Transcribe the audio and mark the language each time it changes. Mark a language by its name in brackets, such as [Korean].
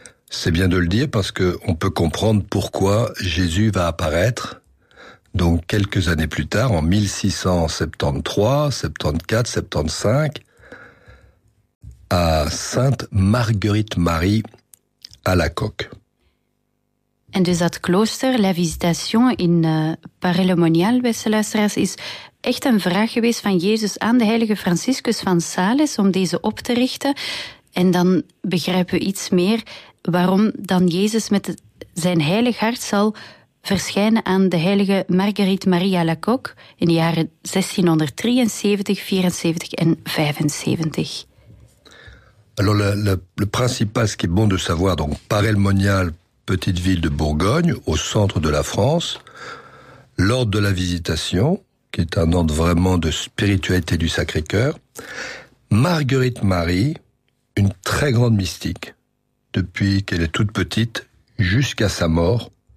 [French] C'est bien de le dire parce que on peut comprendre pourquoi Jésus va apparaître, donc quelques années plus tard, en 1673, 74, 75, à Sainte Marguerite Marie à la Coque. [Dutch] En dus dat klooster, La Visitation in Paray-le-Monial, beste luisteraars, is echt een vraag geweest van Jezus aan de heilige Franciscus van Sales om deze op te richten. En dan begrijpen we iets meer waarom dan Jezus met zijn heilig hart zal verschijnen aan de heilige Marguerite Marie à la Coque in de jaren 1673, 74 en 75. [French] Alors le principal, ce qui est bon de savoir, donc Paray-le-Monial, petite ville de Bourgogne, au centre de la France, l'ordre de la Visitation, qui est un ordre vraiment de spiritualité du Sacré-Cœur, Marguerite Marie, une très grande mystique, depuis qu'elle est toute petite, jusqu'à sa mort,